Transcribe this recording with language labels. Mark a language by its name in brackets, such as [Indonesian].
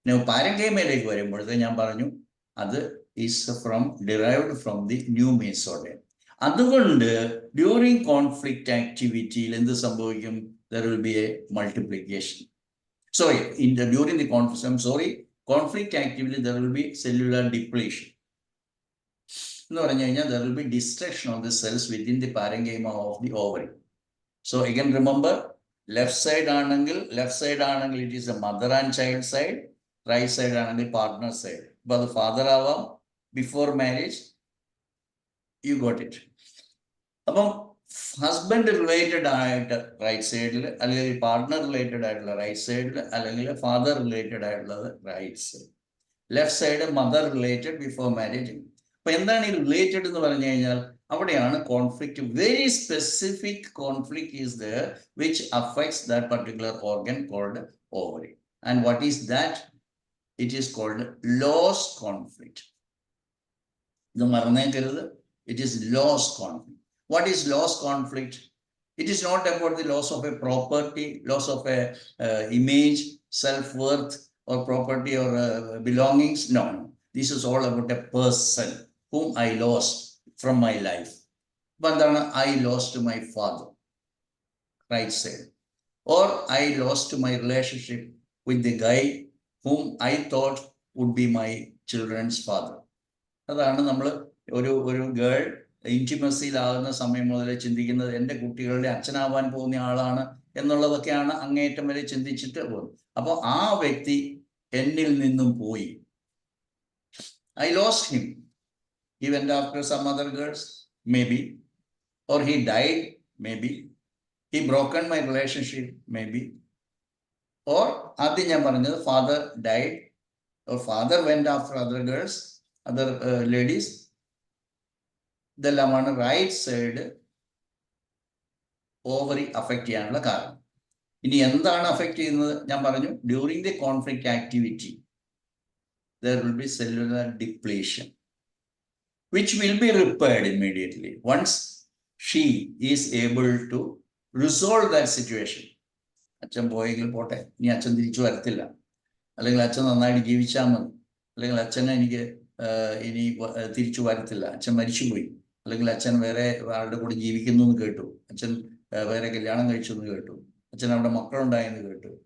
[Malayalam] പാരൻകൈമയിലേക്ക് വരുമ്പോഴത്തെ ഞാൻ പറഞ്ഞു അത് [English] Is derived from the new mesoderm. [Malayalam] അതുകൊണ്ട് ഡ്യൂറിങ് കോൺഫ്ലിക്റ്റ് ആക്ടിവിറ്റിയിൽ എന്ത് സംഭവിക്കും? [English] there will be a multiplication. During the conflict activity there will be cellular depletion. [Malayalam] എന്ന് പറഞ്ഞു കഴിഞ്ഞാൽ [English] there will be destruction of the cells within the parenchyma of the ovary. So again remember, left side ആണെങ്കിൽ it is a mother and child side, right side ആണെങ്കിൽ partner side. But the father ആവാം before marriage, you got it. [Malayalam] അപ്പം husband related ആയിട്ട് right സൈഡിൽ, അല്ലെങ്കിൽ partner related ആയിട്ടുള്ള right സൈഡിൽ, അല്ലെങ്കിൽ ഫാദർ റിലേറ്റഡ് ആയിട്ടുള്ളത് right side. [English] Left side mother related before marriage. [Malayalam] അപ്പൊ എന്താണ് ഈ റിലേറ്റഡ് എന്ന് പറഞ്ഞു കഴിഞ്ഞാൽ അവിടെയാണ് conflict. [English] Very specific conflict is there which affects that particular organ called ovary. And what is that? It is called loss conflict. [Malayalam] ഇത് മറന്നേക്കരുത്, [English] It is loss conflict. What is loss conflict? It is not about the loss of a property, loss of a image, self-worth, or property, or belongings. No. This is all about a person whom I lost from my life. But I lost my father, right side. Or I lost my relationship with the guy whom I thought would be my children's father. [Malayalam] അതാണ് നമ്മൾ ഒരു girl ഇൻറ്റിമസിയിലാകുന്ന സമയം മുതൽ ചിന്തിക്കുന്നത് എൻ്റെ കുട്ടികളുടെ അച്ഛനാവാൻ പോകുന്ന ആളാണ് എന്നുള്ളതൊക്കെയാണ് അങ്ങേയറ്റം വരെ ചിന്തിച്ചിട്ട് പോകുന്നത്. അപ്പോൾ ആ വ്യക്തി എന്നിൽ നിന്നും പോയി. [English] I lost him. He went after some other girls, maybe. Or he died, maybe. He broken my relationship, maybe. Or [Malayalam] ആദ്യം ഞാൻ പറഞ്ഞത് [English] father died, or father went after other girls, other ladies. [Malayalam] ഇതെല്ലാമാണ് റൈറ്റ് സൈഡ് ഓവറി അഫക്റ്റ് ചെയ്യാനുള്ള കാരണം. ഇനി എന്താണ് affect ചെയ്യുന്നത്? ഞാൻ പറഞ്ഞു, [English] During the conflict activity there will be cellular depletion, which will be repaired immediately once she is able to resolve that situation. [Malayalam] അച്ഛൻ പോയെങ്കിൽ പോട്ടെ, ഇനി അച്ഛൻ തിരിച്ചു വരത്തില്ല, അല്ലെങ്കിൽ അച്ഛൻ നന്നായിട്ട് ജീവിച്ചാൽ മതി, അല്ലെങ്കിൽ അച്ഛനെ എനിക്ക് ഇനി തിരിച്ചു വരത്തില്ല, അച്ഛൻ മരിച്ചുപോയി, അല്ലെങ്കിൽ അച്ഛൻ വേറെ ആളുടെ കൂടെ ജീവിക്കുന്നു എന്ന് കേട്ടു, അച്ഛൻ വേറെ കല്യാണം കഴിച്ചു എന്ന് കേട്ടു, അച്ഛൻ അവിടെ മക്കളുണ്ടായെന്ന് കേട്ടു.